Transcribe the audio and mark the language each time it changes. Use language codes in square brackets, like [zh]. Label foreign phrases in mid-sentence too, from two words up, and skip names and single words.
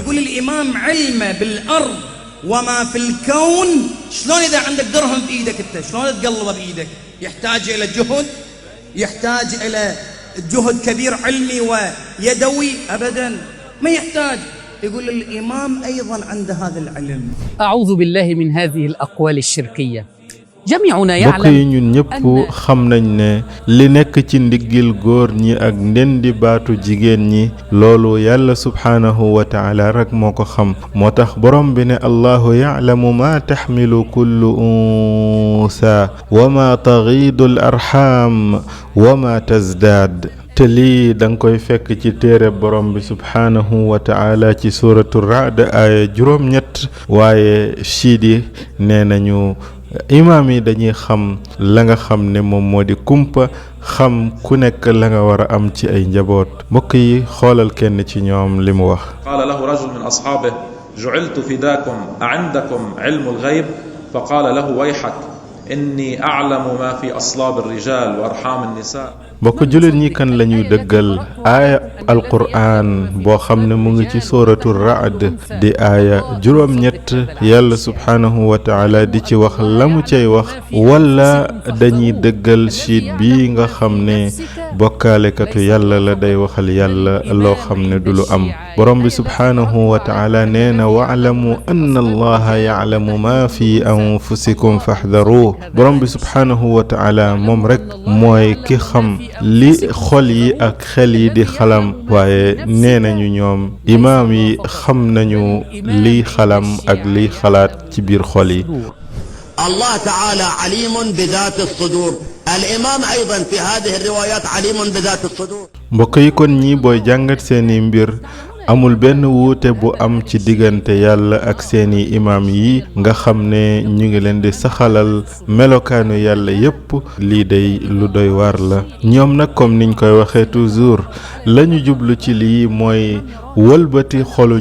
[ar] يقول الإمام علم بالأرض وما في الكون. شلون إذا عندك درهم بإيدك أنت شلون تقلبه بإيدك؟ يحتاج إلى جهد، يحتاج إلى جهد كبير علمي ويدوي؟ أبدا ما يحتاج. يقول الإمام أيضا عند هذا العلم. أعوذ بالله من هذه الأقوال الشركية. جميعنا [wo] mbokk yi [ar] يعلم [wo] ñun ñëpp xam nañ ne li nekk ci ndiggil góor ñi ak ndendi baatu jigéen ñi loolu yàlla [ar] سبحانه وتعالى [wo] rek moo ko xam moo tax borom bi ne [ar] الله يعلم ما تحمل كل أنثى وما تغيض الأرحام وما تزداد [wo] te lii da nga koy fekk ci téere borom bi [ar] سبحانه وتعالى [wo] ci suuratu Ra'd aaya juróom-ñett waaye siidi nee nañu imaam yi dañuy xam la nga xam ne moom moo di kumpa xam ku nekk la nga war a am ci ay njaboot mbokk yi xoolal kenn ci ñoom li mu wax. [ar] قال له رجل من أصحابه جعلت فداكم أعندكم علم الغيب فقال له ويحك إني أعلم ما في أصلاب الرجال وأرحام النساء. [wo] mbokk jullit ñi kan la ñuy dëggal aaya alquraan boo xam ne mu ngi ci sóoratu Ra'd di aaya juróom-ñett yàlla [ar] سبحانه وتعالى [wo] di ci wax la mu cay wax wala dañuy dëggal siit bi nga xam ne bokkaalekatu yàlla la day waxal yàlla loo xam ne du lu am borom bi [ar] سبحانه وتعالى [wo] nee na [ar] واعلموا أن الله يعلم ما في أنفسكم فاحذروه [wo] borom bi [ar] سبحانه وتعالى [wo] moom rek mooy ki xam li xol yi ak xel yi di xalam waaye nee nañu ñoom imaam yi xam nañu liy xalam ak liy xalaat ci biir xol yi. [ar] الله تعالى عليم بذات الصدور. الإمام أيضا في هذه الروايات عليم بذات الصدور. [wo] mbokk yi kon ñi booy jàngat seeni mbir amul benn wuute bu am ci diggante yàlla ak seeni imaam yi nga xam ne ñu ngi leen di saxalal melokaanu yàlla yépp lii day lu doy waar la ñoom nag comme niñ koy waxee toujours lañu jublu ci lii mooy wëlbati xolu